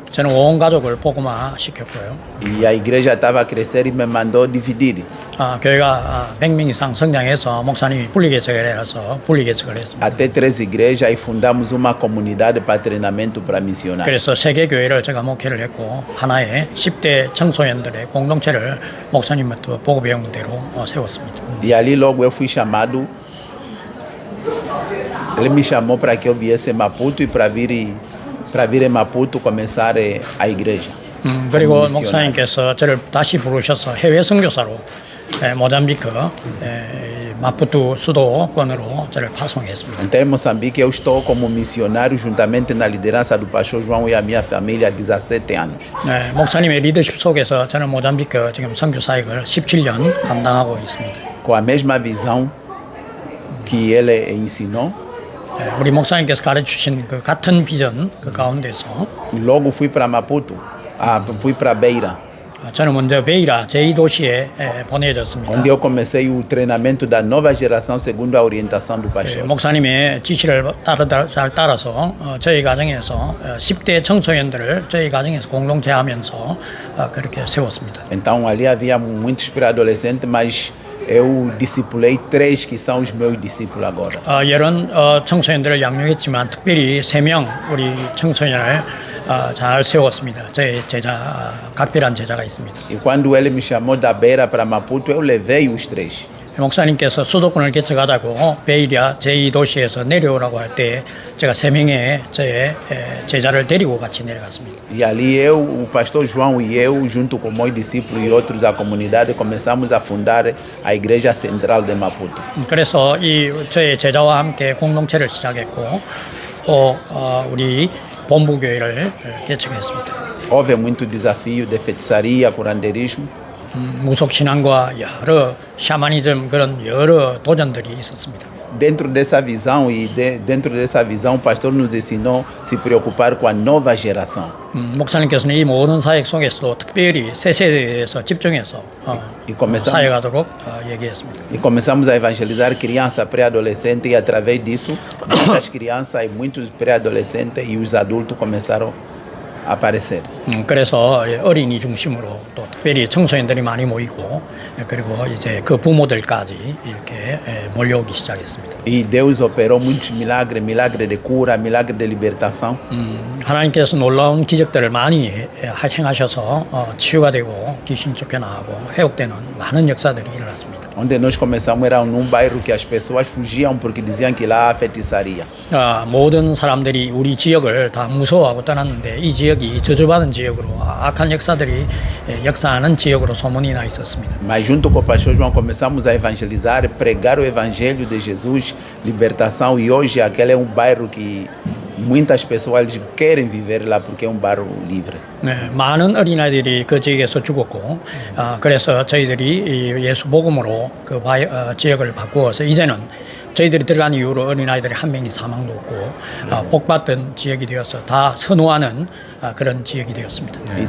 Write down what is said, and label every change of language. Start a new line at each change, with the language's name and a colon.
Korean: 저는 온 가족을 복음화 시켰고요.
Portuguese: E a igreja estava a crescer e me mandou dividir.
Korean: 교회가 100명 이상 성장해서 목사님이 분리개척을 해서 분리개척을 했습니다.
Portuguese: Até 3 igrejas e fundamos uma comunidade para treinamento para missionários.
Korean: 그래서 세 개 교회를 제가 목회를 했고 하나의 10대 청소년들의 공동체를 목사님부터 보고배운 대로 세웠습니다.
Portuguese: E ali logo eu fui chamado. Ele me chamou para que eu viesse em Maputo e para vir em Maputo começar a igreja.
Korean: 그리고
Portuguese: missionário.
Korean: 목사님께서 저를 다시 부르셔서 해외 선교사로 모잠비크 마푸투 수도권으로 저를 파송했습니다.
Portuguese: Então, em Moçambique, eu estou como missionário juntamente na liderança do pastor João e a minha família há 17 anos.
Korean: 목사님의 리더십 속에서 저는 모잠비크 지금 선교 사역을 17년 감당하고 있습니다.
Portuguese: Com a mesma visão que ele ensinou.
Korean: 우리 목사님께서 가르치신 그 같은 비전 그 가운데서
Portuguese: Logo fui para Maputo, fui para Beira,
Korean: 저는 먼저 베이라 제2도시에 보내졌습니다.
Portuguese: onde eu comecei o treinamento da nova geração segundo a orientação do pastor.
Korean: 목사님의 지시를 잘 따라서 저희 가정에서 10대 청소년들을 저희 가정에서 공동체하면서 그렇게 세웠습니다.
Portuguese: Então ali havia muitos pré-adolescentes, mas eu discipulei 3 que são os meus discípulos agora.
Korean: 이런 청소년들을 양육했지만 특별히 3명 우리 청소년을 잘 세웠습니다. 제 제자 각별한 제자가 있습니다.
Portuguese: E quando ele me chamou da Beira para Maputo, eu levei os 3.
Korean: 목사님께서 수도권을 개척하자고 베이리아 제2도시에서 내려오라고 할 때 제가 3명의 저의 제자를 데리고 같이 내려갔습니다.
Portuguese: E ali eu, o pastor João e eu, junto com meus discípulos e outros da comunidade, começamos a fundar a igreja central de Maputo.
Korean: 그래서 이 저의 제자와 함께 공동체를 시작했고 또 우리 본부교회를 개척했습니다.
Portuguese: Houve muito desafio de feitiçaria, curandeirismo.
Korean: 무속신앙과 여러 샤머니즘 그런 여러 도전들이 있었습니다.
Portuguese: Dentro dessa visão dentro dessa visão, o pastor nos ensinou a se preocupar com a nova geração.
Korean: 목사님께서는 이 모든 사역 속에서도 특별히 새 세대에서 집중해서 사역하도록 얘기했습니다.
Portuguese: E começamos a evangelizar criança, pré-adolescente, e através disso, muitas crianças e muitos pré-adolescentes e os adultos começaram a aparecer.
Korean: 그래서 어린이 중심으로 또 특별히 청소년들이 많이 모이고 그리고 이제 그 부모들까지 이렇게 몰려오기 시작했습니다.
Portuguese: E Deus operou muitos milagres, milagre de cura, milagre de libertação.
Korean: 하나님께서 놀라운 기적들을 많이 행하셔서 치유가 되고 귀신 쫓겨나가고 회복되는 많은 역사들이 일어났습니다.
Portuguese: Onde nós começamos era num bairro que as pessoas fugiam porque diziam que lá há feitiçaria.
Korean: 모든 사람들이 우리 지역을 다 무서워하고 떠났는데 이 지역이 저주받은 지역으로 악한 역사들이 역사하는 지역으로 소문이 나 있었습니다.
Portuguese: Mas junto com o pastor João começamos a evangelizar, pregar o evangelho de Jesus, libertação, e hoje aquele é um bairro que muitas pessoas querem viver lá porque é um bairro livre.
Korean: 많은 어린아이들이 그 지역에서 죽었고 그래서 저희들이 이 예수 복음으로 그 지역을 바꾸어서 이제는 저희들이 들어간 이후로 어린아이들이 한 명이 사망도 없고 복받던 지역이 되어서 다 선호하는 그런 지역이 되었습니다.